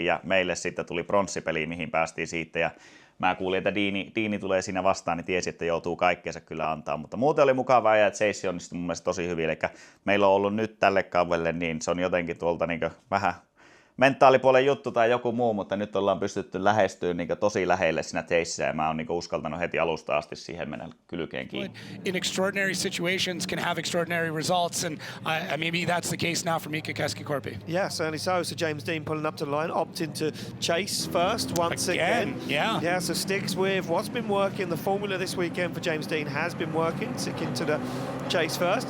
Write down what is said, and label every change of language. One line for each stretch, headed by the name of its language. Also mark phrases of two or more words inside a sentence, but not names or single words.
Finnish: Ja meille sitten tuli pronssipeli, mihin päästiin siitä. Ja mä kuulin, että Diini tulee siinä vastaan, niin tiesi, että joutuu kaikkeensa kyllä antaa. Mutta muuten oli mukava ajaa, että Chase onnistui mun mielestä tosi hyvin. Eli meillä on ollut nyt tälle kaudelle, niin se on jotenkin tuolta niin vähän mentaalipuolen juttu tai joku muu, mutta nyt ollaan pystytty lähestyä niin tosi lähelle siinä teissä ja mä oon niin uskaltanut heti alusta asti siihen mennä kylkeen kiinni.
English: In extraordinary situations can have extraordinary results, and maybe that's the case now for Mika Keskikorpi. Yeah, certainly so. So James Dean pulling up to the line, opting to chase first once again. Yeah, so sticks with what's been working. The formula this weekend for James Dean has been working, sticking to the chase first.